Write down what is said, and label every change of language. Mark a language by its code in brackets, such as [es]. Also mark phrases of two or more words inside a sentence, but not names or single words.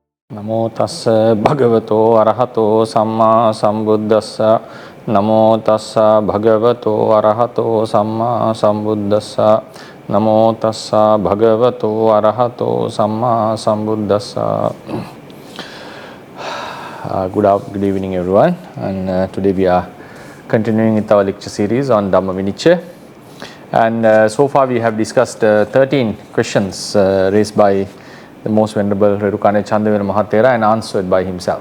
[pi] Namo tassa bhagavato arahato samma sambuddhassa. Namo tassa bhagavato arahato samma sambuddhassa. Namo tassa bhagavato arahato samma sambuddhassa. [en] Good evening everyone, and today we are continuing with our lecture series on Dhammavinicchaya, and so far we have discussed 13 questions raised by the most venerable Redukane Chandavira Mahathera and answered by himself.